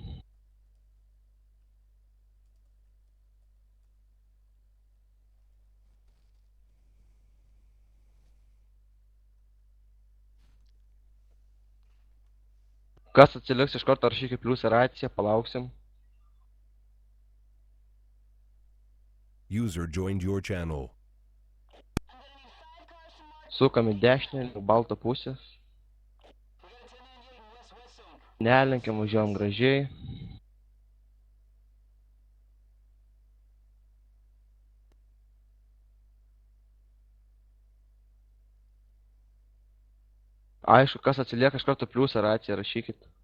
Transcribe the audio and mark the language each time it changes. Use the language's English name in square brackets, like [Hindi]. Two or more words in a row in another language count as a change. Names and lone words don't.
[Lithuanian] Kas atsiliks iš karto rašykit pliusą raciją, palauksim. [English] User joined your channel. [Lithuanian] Sukam į dešinę, link balto pusės. Nelenkiam, važiuojam gražiai. Aišku, kas atsilieka iš karto pliusą raciją, rašykit.